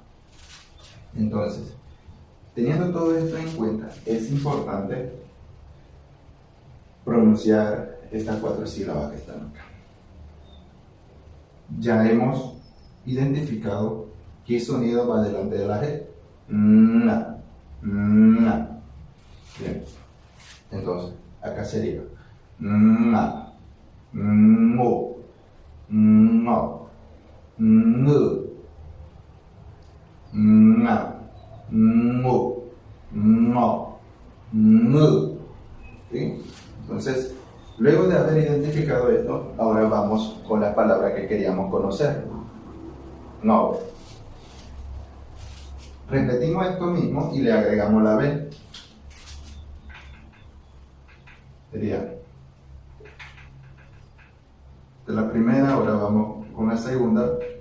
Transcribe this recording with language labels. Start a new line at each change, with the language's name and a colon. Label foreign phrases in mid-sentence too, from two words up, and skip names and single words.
Spanish: Entonces, teniendo todo esto en cuenta, es importante pronunciar estas 4 sílabas que están acá. Ya hemos identificado qué sonido va delante de la G. na, na. Bien. Entonces, acá sería na, ngo, ngo, ngu, na, ngo, ngo, ngu. ¿Sí? Entonces, luego de haber identificado esto, ahora vamos con la palabra que queríamos conocer. No. Repetimos esto mismo y le agregamos la B. Sería de la primera, ahora vamos con la segunda.